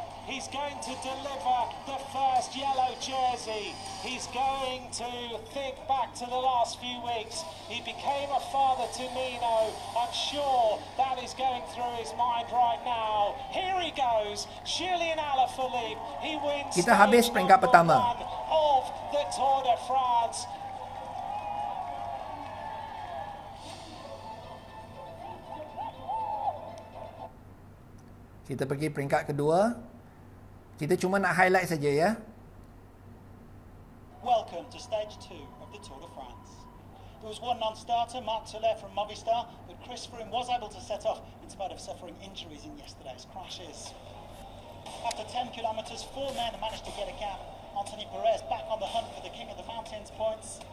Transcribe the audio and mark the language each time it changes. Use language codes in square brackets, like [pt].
[en] He's going to deliver the first yellow jersey. He's going to think back to the last few weeks. He became a father to Nino. I'm sure that is going through his mind right now. Here he goes, Julian Alaphilippe. He wins [ms] Kita habis peringkat pertama [en] of the Tour de France. [ms] Kita pergi peringkat kedua. Kita cuma nak highlight saja ya. [en] Welcome to stage 2 of the Tour de France. There was one non-starter, Marc Soler from Movistar, but Chris Froome was able to set off in spite of suffering injuries in yesterday's crashes. After 10 kilometres, 4 men managed to get a gap. Anthony Perez back on the hunt for the King of the Mountains points.